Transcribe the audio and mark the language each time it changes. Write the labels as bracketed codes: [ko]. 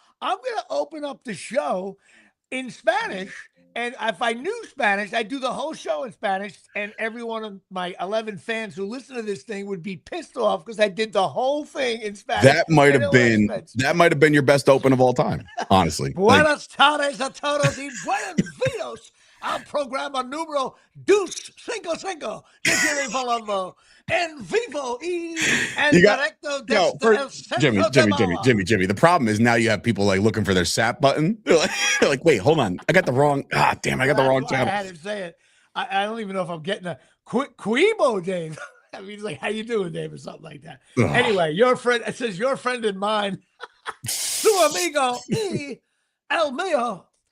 [en] I'm going to open up the show in Spanish. And if I knew Spanish, I'd do the whole show in Spanish. And every one of my 11 fans who listen to this thing would be pissed off because I did the whole thing in Spanish. That might have been your best open of all time, honestly. [es] Buenas tardes a todos y bienvenidos al programa número dos cinco cinco de Jimmy Palumbo en vivo y en directo desde el centro de Mawa. [en] Jimmy. The problem is now you have people like looking for their SAP button. They're like, wait, hold on. I got the wrong. I got the wrong channel. I had to say it. I don't even know if I'm getting a Quibo, Dave. I mean, he's like, how you doing, Dave, or something like that. Ugh. Anyway, your friend, it says your friend and mine. [es] Su amigo y el mío.